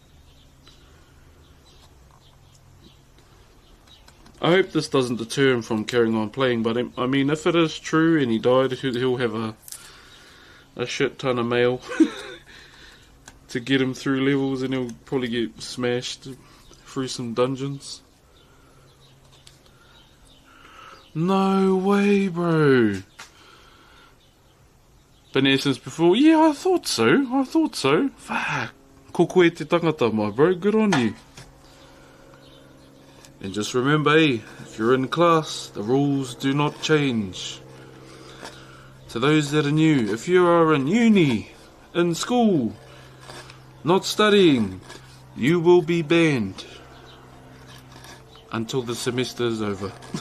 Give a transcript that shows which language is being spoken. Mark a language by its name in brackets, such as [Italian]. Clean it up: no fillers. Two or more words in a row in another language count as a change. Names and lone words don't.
[English] I hope this doesn't deter him from carrying on playing, but I mean, if it is true and he died, he'll have a shit ton of mail to get him through levels, and he'll probably get smashed through some dungeons. No way, bro. Been here since before? Yeah, I thought so. Fuck. [Māori] Ko koe te tangata, [English] my bro. Good on you. And just remember, if you're in class, the rules do not change. To those that are new, if you are in uni, in school, not studying, you will be banned until the semester is over.